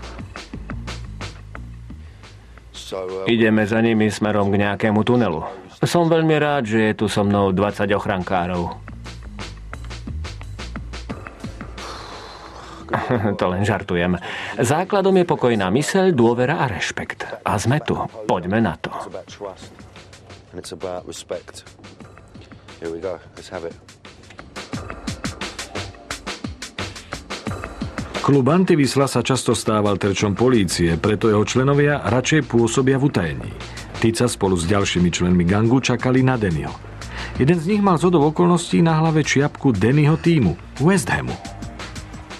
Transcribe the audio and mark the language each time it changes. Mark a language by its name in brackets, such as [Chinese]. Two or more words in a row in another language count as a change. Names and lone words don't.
[Slovak] Ideme za nimi smerom k nejakému tunelu. Som veľmi rád, že je tu so mnou 20 ochrankárov. To len žartujem. Základom je pokojná myseľ, dôvera a rešpekt. A sme tu. Poďme na to. [English] Here we go. Let's have it. [Slovak] Klub Antivisla sa často stával terčom polície, preto jeho členovia radšej pôsobia v utajení. Tica spolu s ďalšími členmi gangu čakali na Dennyho. Jeden z nich mal zhodou okolností na hlave čiapku Dennyho tímu, West Hamu.